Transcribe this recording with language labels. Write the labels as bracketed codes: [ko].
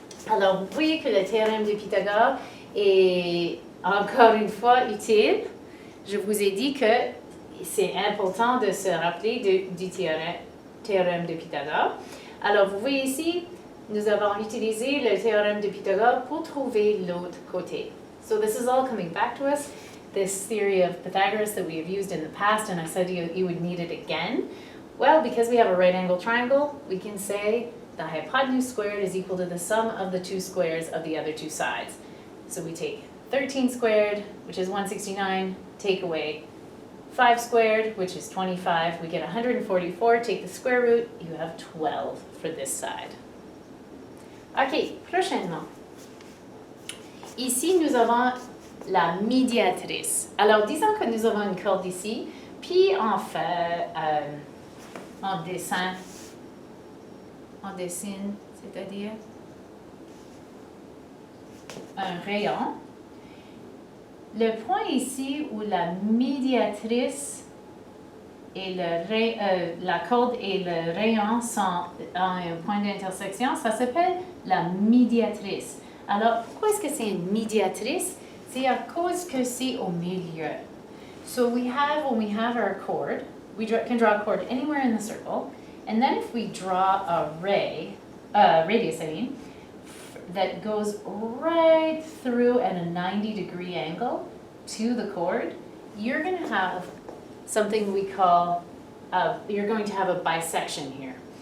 [fr] Alors, vous voyez que le théorème de Pythagore est encore une fois utile. Je vous ai dit que c'est important de se rappeler du théorème de Pythagore. Alors, vous voyez ici, nous avons utilisé le théorème de Pythagore pour trouver l'autre côté. [en] So this is all coming back to us. this theory of Pythagoras that we have used in the past, and I said you would need it again. Well, because we have a right angle triangle, we can say the hypotenuse squared is equal to the sum of the two squares of the other two sides. So we take 13 squared, which is 169, take away 5 squared, which is 25. We get 144, take the square root, you have 12 for this side. [fr] Ok, prochainement. Ici, nous avons la médiatrice. Alors, disons que nous avons une corde ici, puis on fait, on dessine, c'est-à-dire un rayon. Le point ici où la médiatrice et la corde et le rayon ont un point d'intersection, ça s'appelle la médiatrice. Alors, pourquoi est-ce que c'est une médiatrice? C'est à cause que c'est au milieu. [en] So when we have our chord, we can draw a chord anywhere in the circle, and then if we draw a radius, that goes right through at a 90-degree angle to the chord, you're going to have something we call, you're going to have a bisection here.